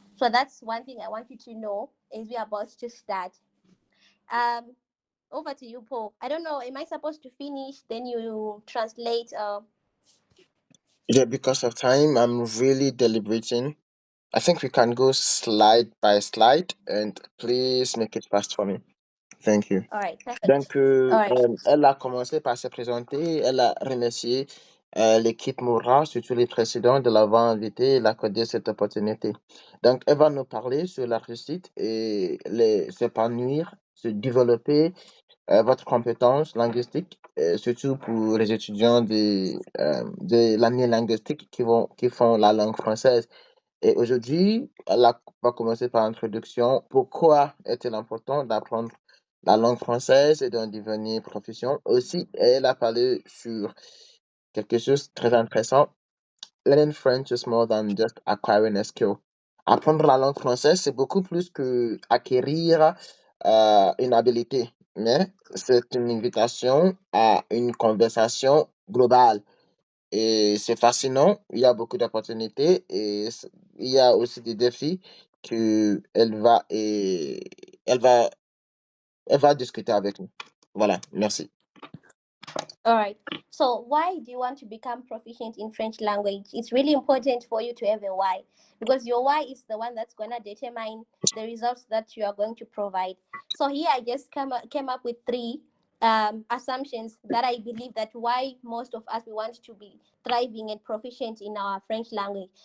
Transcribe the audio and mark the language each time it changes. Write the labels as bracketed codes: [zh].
[en] So that's one thing I want you to know as we're about to start. Over to you, Paul. I don't know, am I supposed to finish? Then you translate? Yeah, because of time, I'm really deliberating. I think we can go slide by slide, and please make it fast for me. Thank you. All right, perfect. [fr] Donc, [en] All right. [fr] elle a commencé par se présenter, elle a remercié l'équipe Mora, surtout les précédents, de l'avoir invité et l'accorder cette opportunité. Donc, elle va nous parler sur la réussite et s'épanouir, se développer votre compétence linguistique, surtout pour les étudiants de l'année linguistique qui font la langue française. Et aujourd'hui, va commencer par l'introduction. Pourquoi est-il important d'apprendre la langue française et d'en devenir proficient? Aussi, elle a parlé sur quelque chose de très intéressant. [en] Learning French is more than just acquiring a skill. [fr] Apprendre la langue française, c'est beaucoup plus que acquérir une habilité, mais c'est une invitation à une conversation globale. Et c'est fascinant, il y a beaucoup d'opportunités et il y a aussi des défis qu'elle va, elle va discuter avec nous. Voilà, merci. [en] All right. So why do you want to become proficient in French language? It's really important for you to have a why, because your why is the one that's going to determine the results that you are going to provide. So here I just came up with three assumptions that I believe that why most of us we want to be thriving and proficient in our French language.